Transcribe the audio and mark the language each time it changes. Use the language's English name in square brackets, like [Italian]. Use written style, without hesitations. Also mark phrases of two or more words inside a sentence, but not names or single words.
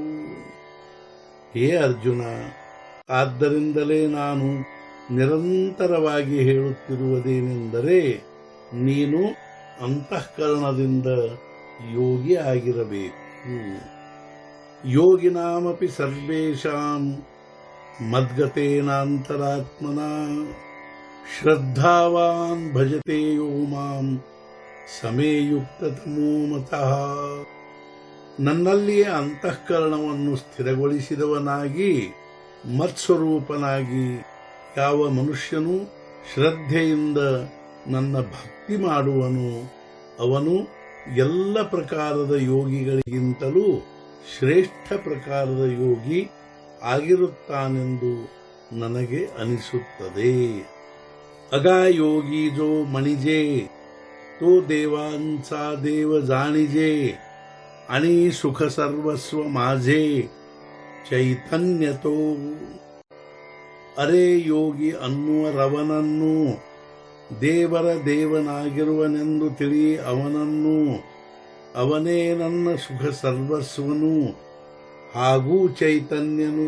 [Kannada] ಹೇ ಅರ್ಜುನ, ಆದ್ದರಿಂದಲೇ ನಾನು ನಿರಂತರವಾಗಿ ಹೇಳುತ್ತಿರುವುದೇನೆಂದರೆ ನೀನು ಅಂತಃಕರಣದಿಂದ ಯೋಗಿ ಆಗಿರಬೇಕು। [Sanskrit] ಯೋಗಿನಾಮಪಿ ಸರ್ವೇಷಾಂ ಮದ್ಗತೇನಾಂತರಾತ್ಮನ ಶ್ರದ್ಧಾವಾನ್ ಭಜತೆ ಯೋ ಮಾಂ ಸಮೇಯುಕ್ತತಮೋ ಮತಃ। [Kannada] ನನ್ನಲ್ಲಿಯೇ ಅಂತಃಕರಣವನ್ನು ಸ್ಥಿರಗೊಳಿಸಿದವನಾಗಿ ಮತ್ಸ್ವರೂಪನಾಗಿ ಯಾವ ಮನುಷ್ಯನು ಶ್ರದ್ಧೆಯಿಂದ ನನ್ನ ಭಕ್ತಿ ಮಾಡುವನು ಅವನು ಎಲ್ಲ ಪ್ರಕಾರದ ಯೋಗಿಗಳಿಗಿಂತಲೂ ಶ್ರೇಷ್ಠ ಪ್ರಕಾರದ ಯೋಗಿ ಆಗಿರುತ್ತಾನೆಂದು ನನಗೆ ಅನಿಸುತ್ತದೆ. [Marathi] अगा योगी जो मणिजे तो देवांचा देव जाणिजे आणि सुख सर्वस्व माझे चैतन्य तो. [Kannada] ಅರೆ ಯೋಗಿ ಅನ್ನುವರವನನ್ನು ದೇವರ ದೇವನಾಗಿರುವನೆಂದು ತಿಳಿ ಅವನನ್ನು, ಅವನೇ ನನ್ನ ಸುಖ ಸರ್ವಸ್ವನು ಹಾಗೂ ಚೈತನ್ಯನು.